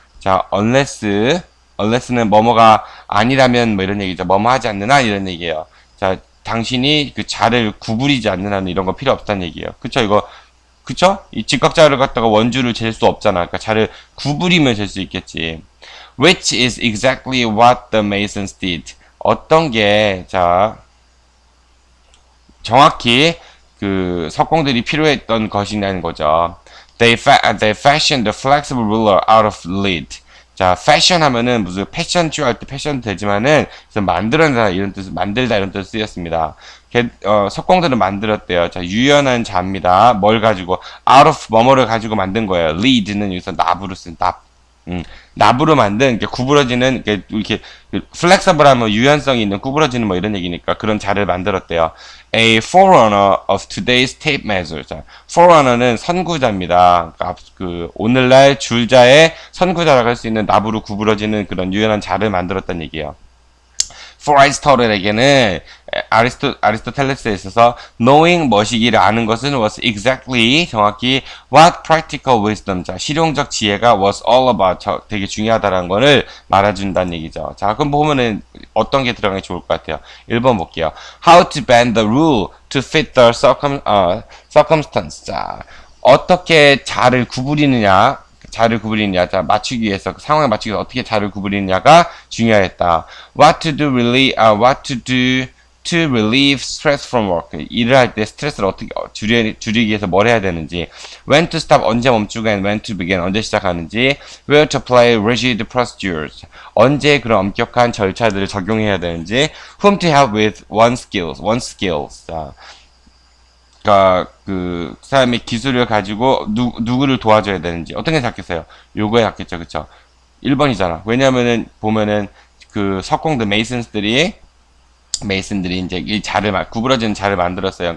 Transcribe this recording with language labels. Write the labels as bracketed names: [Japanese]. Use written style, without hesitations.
[Korean] 자, unless는 뭐뭐가 아니라면 뭐 이런 얘기죠. 뭐뭐 하지 않는 한 이런 얘기예요. 자, 당신이 그 자를 구부리지 않는 한은 이런 거 필요 없다는 얘기예요. 그쵸? 이거 그쵸? 이 직각자를 갖다가 원주를 잴 수 없잖아. 그러니까 자를 구부리면 잴 수 있겠지. [English] Which is exactly what the Masons did. [Korean] 어떤 게, 자, 정확히 그 석공들이 필요했던 것이라는 거죠. [English] They fashioned the flexible ruler out of lead. [Korean] 자, 패션 하면은 무슨 패션쇼 할 때 패션도 되지만은 그래서 만들어낸다 이런 뜻, 만들다 이런 뜻 쓰였습니다. 석공들은 만들었대요. 자, 유연한 자입니다. 뭘 가지고 out of 뭐뭐를 가지고 만든 거예요. lead는 여기서 납으로 쓴 납. 납으로 만든 이렇게 구부러지는 이렇게 플렉서블하면 유연성이 있는 구부러지는 뭐 이런 얘기니까 그런 자를 만들었대요. [English] A forerunner of today's tape measure. [Korean] 자, forerunner는 선구자입니다. 그러니까 그 오늘날 줄자의 선구자라고 할 수 있는 납으로 구부러지는 그런 유연한 자를 만들었다는 얘기예요. For Aristotle에게는 아리스토텔레스에 있어서 knowing 뭐시기를 아는 것은 [English] was exactly [Korean] 정확히 [English] what practical wisdom [Korean] 자 실용적 지혜가 [English] was all about [Korean] 되게 중요하다라는 거를 말해준다는 얘기죠. 자 그럼 보면은 어떤 게 들어가는 게 좋을 것 같아요. 1번 볼게요. [English] How to bend the rule to fit the circumstance. [Korean] 자 어떻게 자를 구부리느냐. 자, 맞추기 위해서, 상황에 맞추기 위해서 어떻게 자를 구부리느냐가 중요했다. [English] What to do to relieve stress from work. [Korean] 일을 할 때 스트레스를 어떻게 줄이기 위해서 뭘 해야 되는지. [English] When to stop, [Korean] 언제 멈추고, [English] and when to begin, [Korean] 언제 시작하는지. [English] Where to apply rigid procedures. [Korean] 언제 그런 엄격한 절차들을 적용해야 되는지. [English] Whom to help with one's skills. [Korean] 자, 그러니까 그 사람의 기술을 가지고 누구를 도와줘야 되는지 어떤 게 낫겠어요? 요거에 낫겠죠, 그쵸? 1번이잖아. 왜냐면은 보면은 그 석공들 메이슨들이 이제 이 자를 구부러지는 자를 만들었어요.